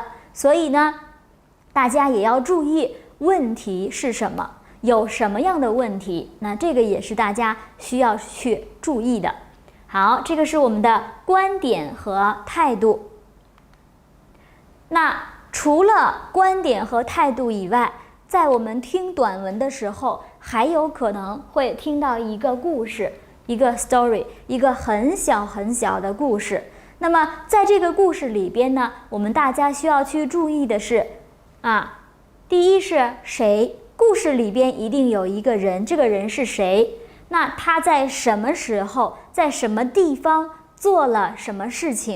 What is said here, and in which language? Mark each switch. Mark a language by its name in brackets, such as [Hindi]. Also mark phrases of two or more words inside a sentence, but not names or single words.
[Chinese] 所以呢，大家也要注意問題是什麼，有什麼樣的問題，那這個也是大家需要去注意的。好，這個是我們的觀點和態度。那除了觀點和態度以外，在我們聽短文的時候，還有可能會聽到一個故事，一個 story，一個很小很小的故事。那麼在這個故事裡邊呢，我們大家需要去注意的是，第一是誰？故事裡邊一定有一個人，這個人是誰？那他在什麼時候，在什麼地方做了什麼事情？